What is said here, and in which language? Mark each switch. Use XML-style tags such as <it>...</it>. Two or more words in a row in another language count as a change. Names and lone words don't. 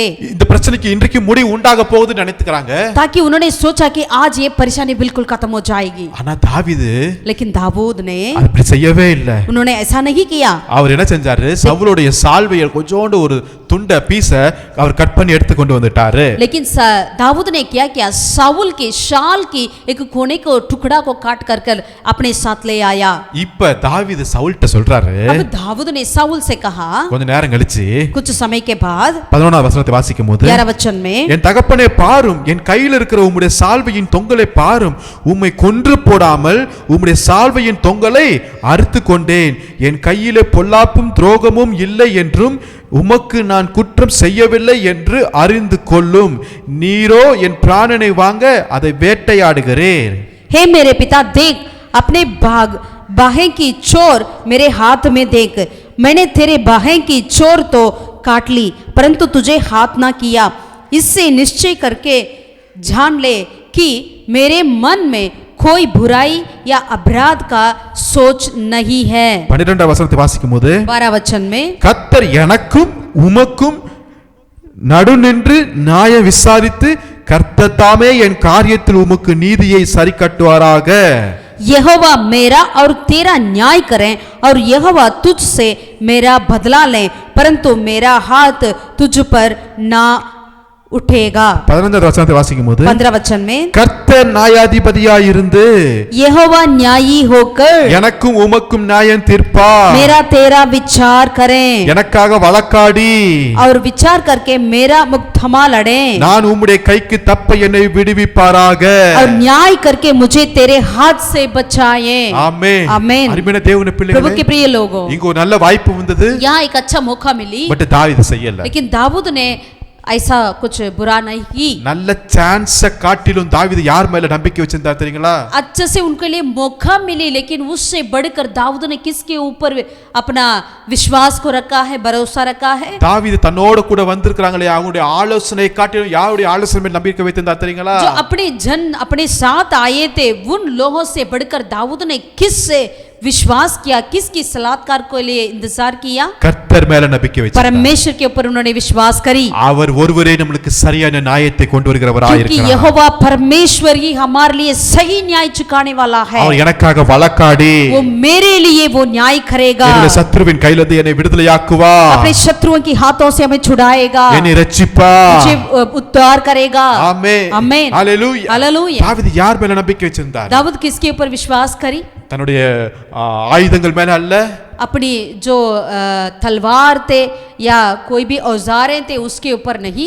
<ta>இந்த பிரச்சனைக்கு இன்றைக்கு முடிவு உண்டாக போகுதுன்னு நினைத்துக்கறாங்க.</ta> <hi>ताकि उन्होंने सोचा कि आज ये परेशानी बिल्कुल खत्म हो जाएगी.</hi> <ta>ஆனா தாவீது</ta> <hi>लेकिन दाऊद ने</hi> <ta>அப்படி செய்யவே இல்லை.</ta> <hi>उन्होंने ऐसा नहीं किया.</hi> <ta>அவர் என்ன செஞ்சாரு, சவுலுடைய சால்வையை கொஞ்சோண்டு ஒரு துண்ட பீஸ அவர் கட் பண்ணி எடுத்து கொண்டு வந்துட்டாரு.</ta> <hi>लेकिन दाऊद ने क्या किया, साउल के शाल की एक कोने को टुकड़ा को काट कर अपने साथ ले आया.</hi> <ta>இப்ப தாவீது சவுல்ட்ட சொல்றாரு,</ta> <hi>अब दाऊद ने साउल से कहा,</hi> <ta>கொஞ்ச நேரம் கழிச்சு</ta> <hi>कुछ समय के बाद</hi> <ta>11வது வசனத்தை வாசிக்கும் போது,</ta> <hi>11 वचन में,</hi> <ta>என் தகப்பனே பாரும், என் கையில் இருக்கிற உம்முடைய சால்வையின் தொங்கலை பாரும், உம்மை கொன்று போடாமல் உம்முடைய சால்வையின் தொங்கலை அறுத்து கொண்டேன், என் கையிலே பொல்லாப்பும் துரோகமும் இல்லை என்றும் உமக்கு நான் குற்றம் செய்யவில்லை என்று அறிந்து கொள்ளும், நீரோ என் பிராணனை வாங்க அதை வேட்டையாடுகிறேன்.</ta> <hi>हे मेरे पिता, देख अपने बाहें की चोर मेरे हाथ में देख, मैंने तेरे बाहें की चोर तो काट ली परंतु तुझे हाथ ना किया. इससे निश्चय करके जान ले कि मेरे मन में कोई बुराई या अपराध का सोच नहीं है.</hi> <ta>12வது வசனத்தை வாசிக்கும் போது,</ta> <hi>12 वचन में,</hi> <ta>கர்த்தர் எனக்கும் உமக்கும் நடு நின்று நியாயம் விசாரித்து கர்த்தர் தாமே என் காரியத்தில் உமக்கு நீதியை சரி கட்டுவாராக.</ta> <hi>यहोवा मेरा और तेरा न्याय करें और यहोवा तुझसे मेरा बदला लें, परंतु मेरा हाथ तुझ पर ना उठेगा.</hi> <ta>15வது வசனத்தை வாசிக்கும் போது,</ta> <hi>15 वचन में,</hi> <ta>கர்த்தர் நியாயாதிபதியாய் இருந்து</ta> <hi>यहोवा न्यायी होकर</hi> <ta>எனக்கும் உமக்கும் நியாயம் தீர்ப்பார்,</ta> <hi>मेरा तेरा विचार करें</hi> <ta>எனக்காக வழக்காடி</ta> <hi>और विचार करके मेरा मुकदमा लड़े,</hi> <ta>நான் உம்முடைய கைக்கு தப்ப என்னை விடுவிப்பாராக.</ta> <hi>और न्याय करके मुझे तेरे हाथ से बचाए.</hi> <ta>ஆமென்.</ta> <hi>आमीन.</hi> <ta>அருமையான தேவனுடைய</ta> <hi>प्रभु</hi> <ta>பிள்ளைகளே,</ta> <hi>के प्रिय लोगों,</hi> <ta>இங்க ஒரு நல்ல வாய்ப்பு வந்தது,</ta> <hi>यहाँ एक अच्छा मौका मिली,</hi> <ta>பட் தாவீது செய்யல.</ta> <hi>लेकिन दाऊद ने ऐसा कुछ बुरा नहीं की.</hi> <ta>நல்ல சான்ஸ காட்டிலும் தாவீது யார் மேல நம்பிக்கை வச்சிருந்தார் தெரியுங்களா?</ta> <hi>अच्छे से उनके लिए मौका मिली, लेकिन उससे बढ़कर दाऊद ने किसके ऊपर अपना विश्वास को रखा है, भरोसा रखा है?</hi> <ta>தாவீது தன்னோட கூட வந்திருக்காங்களே அவங்களுடைய ஆலோசனை காட்டிலும் யாருடைய ஆலோசனை மேல் நம்பிக்கை வைத்திருந்தார் தெரியுங்களா?</ta> <hi>जो अपने जन अपने साथ आए थे उन लोगों से बढ़कर दाऊद ने किससे विश्वास किया, किसकी सलाहकार को लिए इंतजार किया?</hi> <ta>கர்த்தர் மேல நம்பிக்கை வச்சிருந்தார்.</ta> <hi>परमेश्वर के ऊपर उन्होंने विश्वास करी,</hi> <ta>அவர் ஒருவரே நமக்கு சரியான நியாயத்தை கொண்டு வருகிறவராய்</ta> <hi>क्योंकि</hi> <ta>இருக்கிறார்.</ta> <hi>यहोवा परमेश्वर ही हमारे लिए सही न्याय चुकाने वाला है।</hi> <ta>அவர் எனக்காக வழக்காடி</ta> <hi>वो मेरे लिए वो न्याय करेगा,</hi> <ta>என்னுடைய சத்துருவின் கையிலிருந்து என்னை விடுதலையாக்குவார்.</ta> <hi>अपने शत्रुओं की हाथों से हमें छुड़ाएगा,</hi> <ta>என்னை ரட்சிப்பார்.</ta> <hi>मुझे उद्धार करेगा।</hi> <ta>ஆமென்.</ta> <hi>आमेन।</hi> <ta>ஹalleluya.</ta> <hi>हालेलुया।</hi> <ta>தாவீது யார் மேல நம்பிக்கை வச்சிருந்தார்?</ta> <hi>दाऊद किसके ऊपर विश्वास करी?</hi> <ta>தன்னுடைய ஆயுதங்கள் மேல அல்ல,</ta> <hi>अपनी जो तलवार थे या कोई भी औजारें थे उसके ऊपर नहीं,</hi>